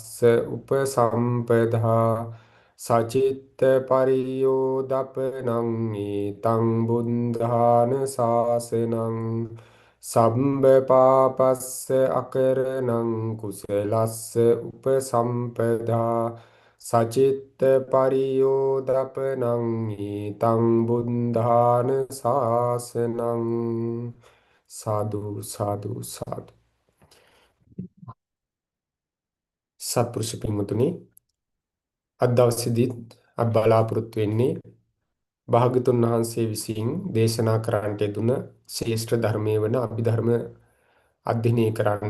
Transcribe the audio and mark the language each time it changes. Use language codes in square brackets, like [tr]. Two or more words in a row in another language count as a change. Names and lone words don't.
[pi] උපසම්පදා සචිත්ත පරියෝදපනං ඊතං බුද්ධාන ශාසනං සම්බ පාපස්ස අකරණං කුසලස්ස උපසම්පදා සචිත්ත පරියෝදපනං ඊතං බුද්ධාන ශාසනං සාදු සාදු සාදු. [si] සත්පුරුෂ පින්වතුනි, අද දවසේදී අප බලාපොරොත්තු වෙන්නේ භාගතුන් වහන්සේ විසින් දේශනා කරන්නට යෙදුන ශ්‍රේෂ්ඨ ධර්මයේ වන අභිධර්ම අධ්‍යයනය කරන්න.